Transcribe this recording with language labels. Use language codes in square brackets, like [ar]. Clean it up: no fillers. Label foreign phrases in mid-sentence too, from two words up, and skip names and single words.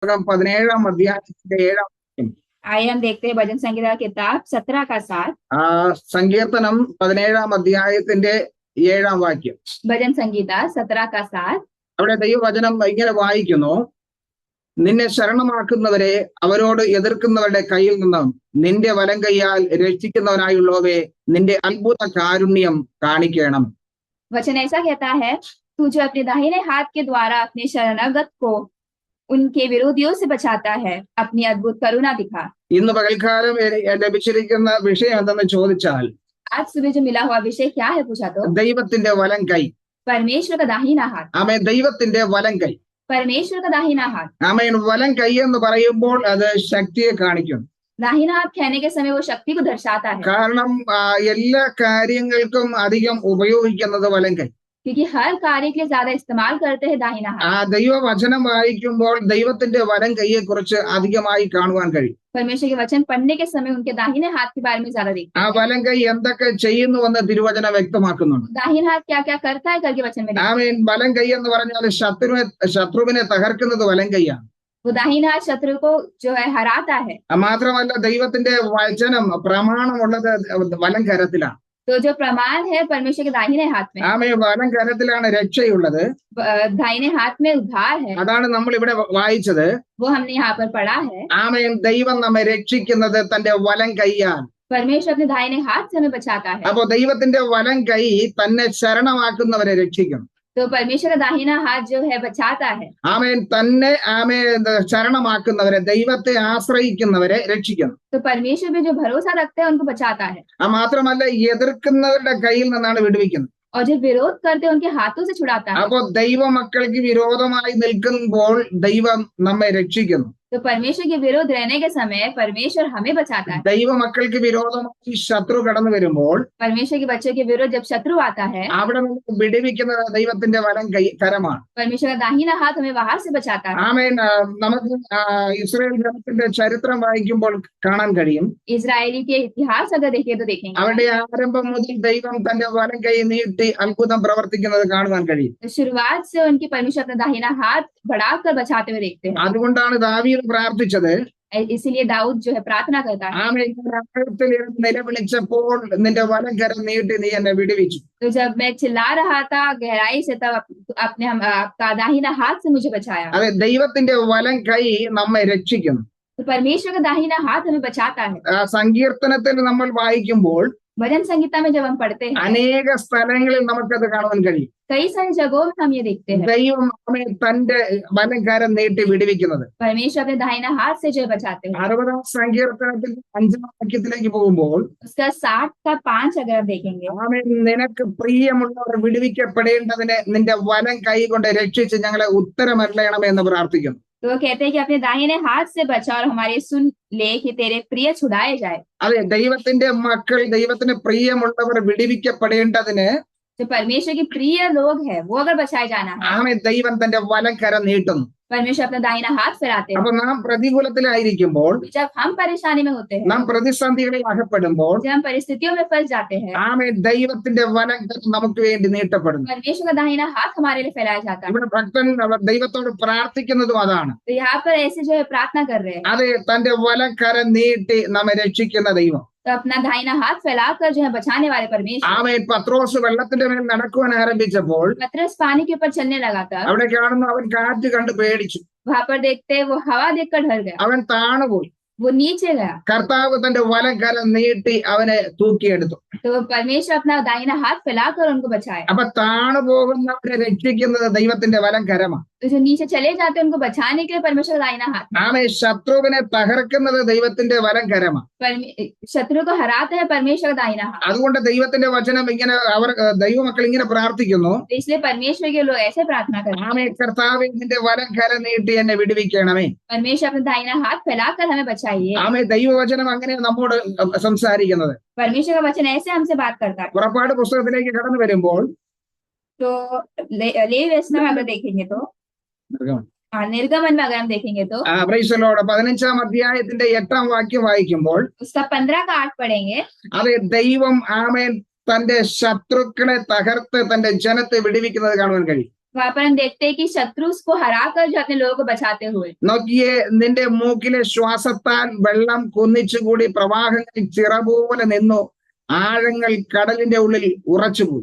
[ml] 17 അധ്യായത്തിന്റെ 7 വാക്യം. [hi] आइए हम देखते हैं भजन संगीता किताब 17 का 7। [ml] സങ്കീർത്തനം 17 അധ്യായത്തിന്റെ 7 വാക്യം. [hi] भजन संगीता 17 का 7। [ml] അവിടെ ദൈവവചനം ഇങ്ങനെ വായിക്കുന്നു: നിന്നെ ശരണമാക്കുന്നവരെ അവരോട് എതിർക്കുന്നവരുടെ കയ്യിൽ നിന്നും നിന്റെ വലം കൈയാൽ രക്ഷിക്കുന്നവനായുള്ളവേ നിന്റെ അത്ഭുത കാരുണ്യം കാണിക്കണം. [hi] वचन ऐसा कहता है, तू जो अपने दाहिने हाथ के द्वारा अपने शरणागत को उनके विरोधियों से बचाता है, अपनी अद्भुत करुणा दिखा। [ml] ഇന്ന് പകൽക്കാലം ലഭിച്ചിരിക്കുന്ന വിഷയം എന്തെന്ന് ചോദിച്ചാൽ, [hi] आज सुबह जो मिला हुआ विषय क्या है पूछा तो [ml] ദൈവത്തിന്റെ വലം കൈ. [hi] परमेश्वर का दाहिना हाथ। [ml] ആമേൻ. ദൈവത്തിന്റെ വലം കൈ. [hi] परमेश्वर का दाहिना हाथ। [ml] ആമേൻ. വലം കൈ എന്ന് പറയുമ്പോൾ അത് ശക്തിയെ കാണിക്കും. [hi] दाहिना हाथ कहने के समय वो शक्ति को दर्शाता है, [ml] കാരണം എല്ലാ കാര്യങ്ങൾക്കും അധികം ഉപയോഗിക്കുന്നത് വലം കൈ. [hi] क्योंकि हर कार्य के लिए ज्यादा इस्तेमाल करते हैं दाहिना हाथ। [ml] ദൈവവചനം വായിക്കുമ്പോൾ ദൈവത്തിന്റെ വലം കൈയെ കുറിച്ച് അധികമായി കാണുവാൻ കഴിയും. [hi] परमेश्वर के वचन पढ़ने के समय उनके दाहिने हाथ के बारे में ज्यादा देखते ആ हैं। [ml] വലം കൈ എന്തൊക്കെ ചെയ്യുന്നുവെന്ന് തിരുവചനം വ്യക്തമാക്കുന്നുണ്ട്. [hi] दाहिना हाथ क्या क्या करता है करके वचन में देखते हैं। [ml] ആമേൻ. വലം കൈ എന്ന് പറഞ്ഞാൽ ശത്രുവിനെ തകർക്കുന്നത് വലം കൈയാണ്. [hi] वो दाहिना हाथ शत्रु को जो है हराता है। [ml] മാത്രമല്ല ദൈവത്തിന്റെ വചനം പ്രമാണമുള്ളത് വലം കരത്തിലാണ്. [hi] तो जो प्रमाण है परमेश्वर के दाहिने हाथ में, [ml] ആമേൻ. വലം കരത്തിലാണ് രക്ഷയുള്ളത്. [hi] दाहिने हाथ में उद्धार है। [ml] അതാണ് നമ്മൾ ഇവിടെ വായിച്ചത്. [hi] वो हमने यहाँ पर पढ़ा है, [ml] ആമേൻ. ദൈവം നമ്മെ രക്ഷിക്കുന്നത് തന്റെ വലം കൈയാൽ. [hi] परमेश्वर अपने दाहिने हाथ से हमें बचाता है। [ml] അപ്പോ ദൈവത്തിന്റെ വലം കൈ തന്നെ ശരണമാക്കുന്നവരെ രക്ഷിക്കും. [hi] तो परमेश्वर का दाहिना हाथ जो है बचाता है। [ml] ആമേൻ. തന്നെ ശരണമാക്കുന്നവരെ, ദൈവത്തെ ആശ്രയിക്കുന്നവരെ രക്ഷിക്കുന്നു. [hi] तो परमेश्वर पे जो भरोसा रखते हैं उनको बचाता है, [ml] മാത്രമല്ല എതിർക്കുന്നവരുടെ കയ്യിൽ നിന്നാണ് വിടുവിക്കുന്നത്. [hi] और जो विरोध करते हैं उनके हाथों से छुड़ाता है। [ml] അപ്പോ ദൈവ മക്കൾക്ക് വിരോധമായി നിൽക്കുമ്പോൾ ദൈവം നമ്മെ രക്ഷിക്കുന്നു. [hi] तो परमेश्वर के विरोध रहने के समय परमेश्वर हमें बचाता है। [ml] ദൈവ മക്കൾക്ക് വിരോധമായി ശത്രു കടന്നു വരുമ്പോൾ [hi] परमेश्वर के बच्चों के विरोध जब शत्रु आता है, [ml] അവിടെ നിന്ന് വിടുവിക്കുന്നത് ദൈവത്തിന്റെ വലം കരമാണ്. [hi] परमेश्वर का दाहिना हाथ हमें बाहर से बचाता है। [ml] ആമേൻ. നമുക്ക് ഇസ്രായേൽ ജനത്തിന്റെ ചരിത്രം വായിക്കുമ്പോൾ കാണാൻ കഴിയും. [hi] इजरायली के इतिहास अगर देखिए तो देखेंगे [ml] അവരുടെ ആരംഭം മുതൽ ദൈവം തന്റെ വലം കൈ നീട്ടി അത്ഭുതം പ്രവർത്തിക്കുന്നത് കാണുവാൻ കഴിയും. [hi] तो शुरुआत से उनकी परमेश्वर अपना दाहिना हाथ बढ़ाकर बचाते हुए देखते हैं। [ml] അതുകൊണ്ടാണ് ദാവീദ് പ്രാർത്ഥിച്ചത്. [hi] इसीलिए दाऊद जो है प्रार्थना करता है, [ml] ആമേൻ. ആഴത്തിൽ നിലവിളിച്ചപ്പോൾ നിന്റെ വലം കരം നീട്ടി നീ എന്നെ വിടുവിച്ചു. [hi] तो जब मैं चिल्ला रहा था गहराई से तब आपने आपका दाहिना हाथ से मुझे बचाया। [ml] അതെ, ദൈവത്തിന്റെ വലം കൈ നമ്മെ രക്ഷിക്കുന്നു. [hi] तो परमेश्वर का दाहिना हाथ हमें बचाता है। [ml] സങ്കീർത്തനത്തിൽ നമ്മൾ വായിക്കുമ്പോൾ [hi] भजन संगीता में जब हम पढ़ते हैं [ml] അനേക സ്ഥലങ്ങളിൽ നമുക്കത് കാണുവാൻ കഴിയും. [hi] कई सारी जगहों में हम ये देखते हैं [ml] ദൈവം നമ്മെ തന്റെ വലം കരം നീട്ടി വിടുവിക്കുന്നത്. [hi] परमेश्वर अपने दाहिना हाथ से जो है बचाते हैं। [ml] 60 സങ്കീർത്തനത്തിൽ 5 വാക്യത്തിലേക്ക് പോകുമ്പോൾ [hi] उसका 60 का 5 अगर हम देखेंगे, [ml] ആമേൻ. നിനക്ക് പ്രിയമുള്ളവർ വിടുവിക്കപ്പെടേണ്ടതിന് നിന്റെ വലം കൈ കൊണ്ട് രക്ഷിച്ച് ഞങ്ങളെ ഉത്തരമരുളണമേ എന്ന് പ്രാർത്ഥിക്കുന്നു. [hi] तो वो कहते हैं कि अपने दाहिने हाथ से बचा और हमारे सुन ले कि तेरे प्रिय छुड़ाए जाए। [ml] അതെ, ദൈവത്തിന്റെ മക്കൾ, ദൈവത്തിന് പ്രിയമുള്ളവർ വിടുവിക്കപ്പെടേണ്ടതിന് [hi] जो परमेश्वर के प्रिय लोग हैं वो अगर बचाए जाना है, [ml] ആമേൻ, ദൈവം തന്റെ വലം കരം നീട്ടുന്നു. [hi] परमेश्वर अपना दाहिना हाथ फैलाते हैं। [ml] അപ്പൊ നാം പ്രതികൂലത്തിലായിരിക്കുമ്പോൾ, [hi] जब हम परेशानी में होते हैं, [ml] നാം പ്രതിസന്ധികളിൽ അകപ്പെടുമ്പോൾ [hi] जब हम परिस्थितियों में फंस जाते हैं, [ml] ആമേൻ, ദൈവത്തിന്റെ വലം കരം നമുക്ക് വേണ്ടി നീട്ടപ്പെടുന്നു. [hi] परमेश्वर का दाहिना हाथ हमारे लिए फैलाया जाता है। [ml] ഇവിടെ ഭക്തൻ ദൈവത്തോട് പ്രാർത്ഥിക്കുന്നതും അതാണ്. [hi] तो यहाँ पर ऐसे जो है प्रार्थना कर रहे हैं, [ml] അതെ, തന്റെ വലം കരം നീട്ടി നമ്മെ രക്ഷിക്കുന്ന ദൈവം. [hi] तो अपना दाहिना हाथ फैलाकर जो है बचाने वाले परमेश्वर। [ml] ആമേൻ. പത്രോസ് വെള്ളത്തിന്റെ മേൽ നടക്കുവാൻ ആരംഭിച്ചപ്പോൾ [hi] पतरस पानी के ऊपर चलने लगा था, [ml] അവിടെ കാണുന്ന അവൻ കാറ്റ് കണ്ട് പേടിച്ചു. [hi] वहां पर देखते वो हवा देखकर डर गया, [ml] അവൻ താണുപോയി. [hi] वो नीचे गया। [ml] കർത്താവ് തന്റെ വലം കരം നീട്ടി അവനെ തൂക്കിയെടുത്തു. [hi] तो परमेश्वर अपना दाहिना हाथ फैलाकर उनको बचाया। [ml] അപ്പൊ താണു പോകുന്നവരെ രക്ഷിക്കുന്നത് ദൈവത്തിന്റെ വലം കരമാണ്. [hi] तो जो नीचे चले जाते हैं उनको बचाने के लिए परमेश्वर का दाहिना हाथ। [ml] ആമേ. ശത്രുവിനെ തകർക്കുന്നത് ദൈവത്തിന്റെ വലം കരമാണ്. [hi] शत्रु को हराते हैं परमेश्वर का दाहिना हाथ। [ml] അതുകൊണ്ട് ദൈവത്തിന്റെ വചനം ഇങ്ങനെ ദൈവമക്കൾ ഇങ്ങനെ പ്രാർത്ഥിക്കുന്നു. [hi] तो इसलिए परमेश्वर के लोग ऐसे प्रार्थना करते हैं, [ml] ആമേ. കർത്താവേ, നിന്റെ വലം കരം നീട്ടി എന്നെ വിടുവിക്കണമേ. [hi] परमेश्वर अपना दाहिना हाथ फैलाकर हमें बचाइए। [ml] ആമേ. ദൈവവചനം അങ്ങനെ നമ്മോട് സംസാരിക്കുന്നത്. [hi] परमेश्वर का वचन ऐसे हमसे बात करता है। [ml] പുറപ്പാട് പുസ്തകത്തിലേക്ക് കടന്നു വരുമ്പോൾ [hi] तो लेवी व्यवस्था में अगर देखेंगे तो, निर्गमन में अगर हम देखेंगे तो [en] Praise the Lord, [ml] 15 അധ്യായത്തിന്റെ 8 വാക്യം വായിക്കുമ്പോൾ [hi] उसका 15 का 8 पढ़ेंगे। [ml] അതെ, ദൈവം ആമേൻ തന്റെ ശത്രുക്കളെ തകർത്ത് തന്റെ ജനത്തെ വിടുവിക്കുന്നത് കാണുവാൻ കഴിയും. [hi] वहां पर हम देखते हैं कि शत्रु उसको हराकर जो अपने लोगों को बचाते हुए, [ml] നോക്കിയേ, നിന്റെ മൂക്കിലെ ശ്വാസത്താൽ വെള്ളം കുന്നിച്ചുകൂടി പ്രവാഹങ്ങൾ ചിറ പോലെ നിന്നു ആഴങ്ങൾ കടലിന്റെ ഉള്ളിൽ ഉറച്ചുപോയി.